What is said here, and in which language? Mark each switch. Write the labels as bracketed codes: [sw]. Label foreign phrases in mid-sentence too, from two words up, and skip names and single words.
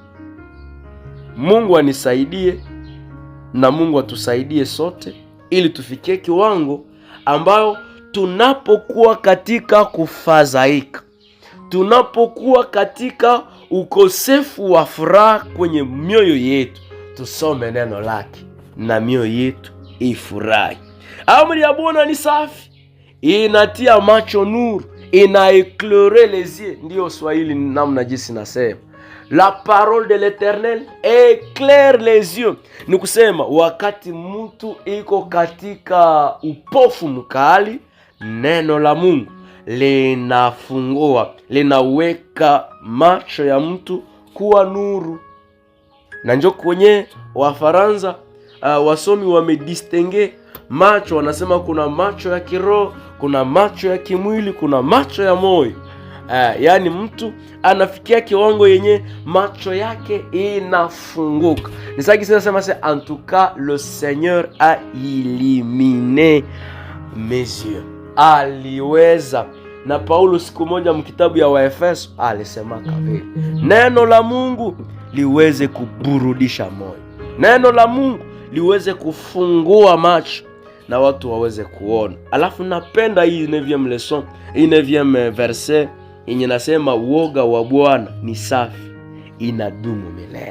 [sw] Mungu anisaidie na Mungu atusaidie sote ili tufikie kiwango ambao tunapokuwa katika kufadhaika, tunapokuwa katika ukosefu wa furaha kwenye mioyo yetu, tusome neno lake na mioyo yetu ifurahi. Amri ya Bwana ni safi, inatia macho nuru, [fr] inaéclairer les yeux. [sw] Ndio Swahili namna jinsi nasema, [fr] la parole de l'Eternel éclaire les yeux. [sw] Ni kusema wakati mtu iko katika upofu mkali, neno la Mungu linafungua, linaweka macho ya mtu kuwa nuru. Na njoo kwenye Wafaransa wasomi wamedistingue macho, wanasema kuna macho ya kiroho, kuna macho ya kimwili, kuna macho ya moyo. Yaani mtu anafikia kiwango yenye macho yake inafunguka. Ni sasa kisema [fr] en tout cas le Seigneur a illuminé mes yeux. [sw] Aliweza. Na Paulo siku moja mkitabu ya Waefeso alisema vile neno la Mungu liweze kuburudisha moyo, neno la Mungu liweze kufungua macho na watu waweze kuona. Alafu napenda hii 9e leçon, hii 9e verset yenye nasema woga wa Bwana ni safi, inadumu milele.